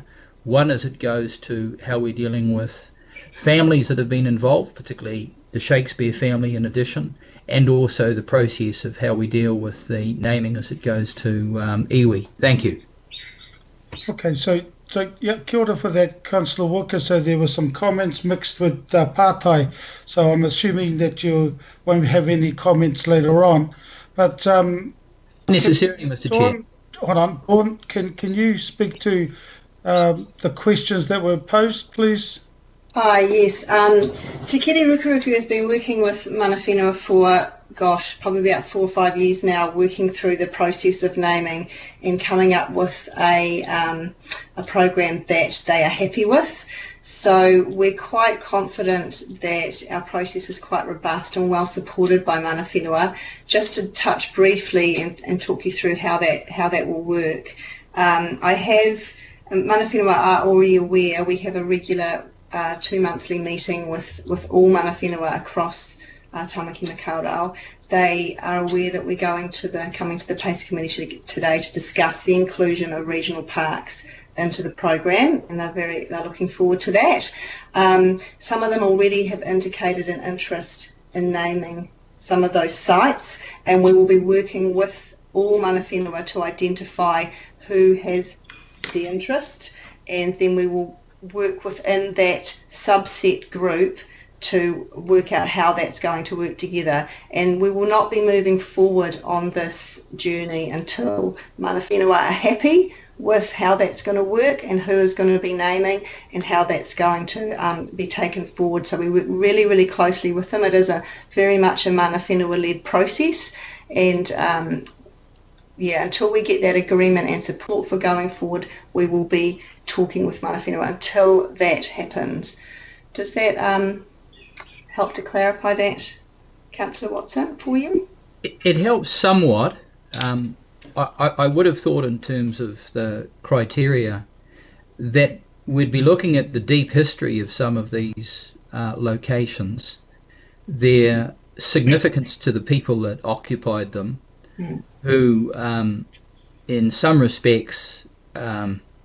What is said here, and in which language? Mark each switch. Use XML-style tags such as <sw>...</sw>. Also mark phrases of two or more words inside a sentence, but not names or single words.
<en>One, as it goes to how we're dealing with families that have been involved, particularly the Shakespeare family in addition, and also the process of how we deal with the naming as it goes to iwi. Thank you. Okay, so yeah,</en> <mi>kia ora</mi> <en>for that, Councillor Walker. So there were some comments mixed with pātai. So I'm assuming that you won't have any comments later on. But necessarily, Mr. Chair. Hold on, Dawn, can you speak to the questions that were posed, please? Yes. Te Kiri Rukuruku has been working with</en> <mi>mana whenua</mi> <en>for, probably about 4 or 5 years now, working through the process of naming and coming up with a program that they are happy with. So we're quite confident that our process is quite robust and well supported by</en> <mi>mana whenua.</mi> <en>Just to touch briefly and talk you through how that will work. I have,</en> <mi>mana whenua</mi> <en>are already aware, we have a regular 2-monthly meeting with all</en> <mi>mana whenua</mi> <en>across Tamaki Makaurau. They are aware that we're coming to the PACE committee today to discuss the inclusion of regional parks into the program, and they're looking forward to that. Some of them already have indicated an interest in naming some of those sites, and we will be working with all</en> <mi>mana whenua</mi> <en>to identify who has the interest, and then we will work within that subset group to work out how that's going to work together. And we will not be moving forward on this journey until</en> <mi>mana whenua</mi> <en>are happy with how that's going to work and who is going to be naming and how that's going to be taken forward. So we work really, really closely with them. It is very much a</en> <mi>mana whenua-</mi> <en>led process, and until we get that agreement and support for going forward, we will be talking with</en> <mi>mana whenua</mi> <en>until that happens. Does that help to clarify that, Councillor Watson, for you? It helps somewhat. I would have thought in terms of the criteria that we'd be looking at the deep history of some of these locations, their significance to the people that occupied them, who in some respects are</en>